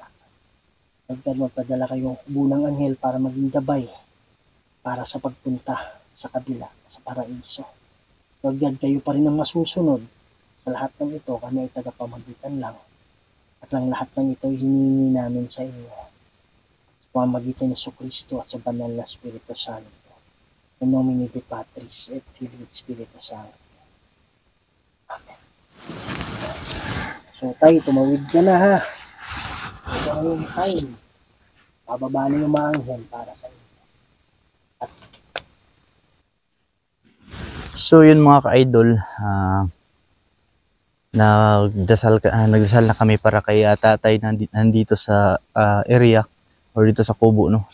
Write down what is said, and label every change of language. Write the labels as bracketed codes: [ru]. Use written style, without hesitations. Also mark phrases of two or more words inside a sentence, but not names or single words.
[en] Lord God, [tl] magpadala kayong bunang anghel para maging gabay para sa pagpunta sa kabila, sa paraiso. [en] Lord God, [tl] kayo pa rin ang masusunod. Sa lahat ng ito, kami ay tagapamagitan lang. At ang lahat ng ito hiningi namin sa inyo sa pamamagitan ni Jesucristo at sa banal na Espiritu Santo. [la] In nomine Dei Patris et Filii et Spiritus Sancti. [tl] Amen. So tay, tumawid ka na ha. Ito na yung time. Pababa na yung mga anghel para sa inyo. So yun mga ka-idol, nagdasal na kami para kay tatay nandito sa area or dito sa kubo, no.